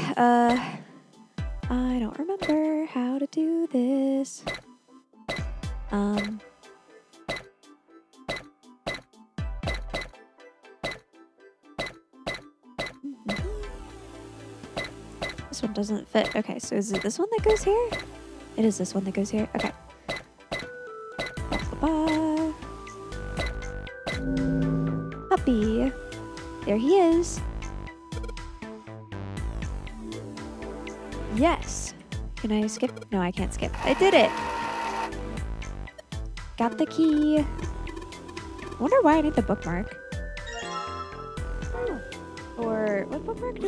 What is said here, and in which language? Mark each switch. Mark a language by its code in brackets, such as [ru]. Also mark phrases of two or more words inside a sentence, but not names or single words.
[en] I don't remember how to do this. This one doesn't fit. Okay, so is it this one that goes here? It is this one that goes here. Okay. Ba-ba-ba. Puppy. There he is. Yes. Can I skip? No, I can't skip. I did it. Got the key. I wonder why I need the bookmark. Or what bookmark do I need?